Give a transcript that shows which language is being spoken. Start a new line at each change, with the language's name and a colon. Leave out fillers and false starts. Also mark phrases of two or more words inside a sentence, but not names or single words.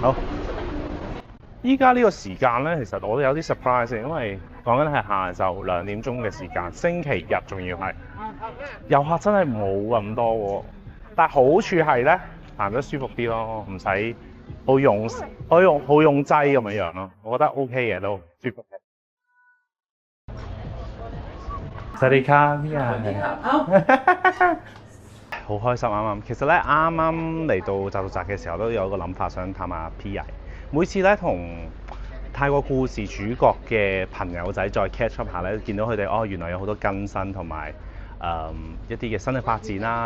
Cantonese: 好，依家呢個時間咧，其實我都有啲 surprise，因為講緊係下晝2點鐘嘅時間，星期日仲要係遊客真係冇咁多喎。但係好處係咧，行得舒服啲咯，唔使好用劑咁樣咯。我覺得 OK 嘅都舒服嘅。
Thai: สวัสดีครับพี่ใหญ่
Cantonese: 好開心啱啱。其實咧啱啱嚟到匝道閘嘅時候，都有一個諗法想探下 P 爺。每次咧同泰國故事主角嘅朋友仔再
English: catch up
Cantonese: 下咧，見到佢哋原來有好多更新同埋一啲嘅新嘅發展啦。